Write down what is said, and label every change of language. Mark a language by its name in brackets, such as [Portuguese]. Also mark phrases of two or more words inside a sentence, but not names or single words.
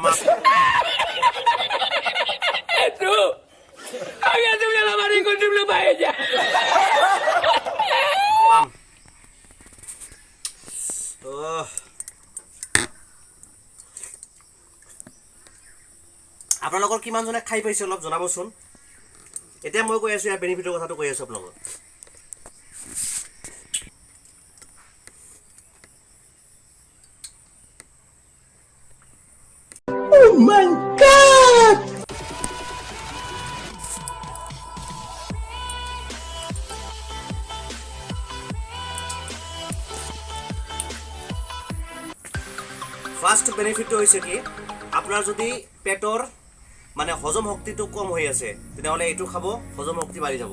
[Spanish] Tú, había subido la mano y encontré una paella. [Assamese] Tamam. আপোনালোকৰ কিমানজনে খাই পাইছে অলপ জনাবচোন। এতিয়া মই কৈ আছোঁ ইয়াৰ বেনিফিটৰ কথাটো কৈ আছোঁ আপোনালোকক। [English] Oh my god! first benefit [Assamese] হৈছে কি, আপোনাৰ যদি পেটৰ মানে হজম শক্তিটো কম হৈ আছে তেনেহ'লে এইটো খাব, হজম শক্তি বাঢ়ি যাব।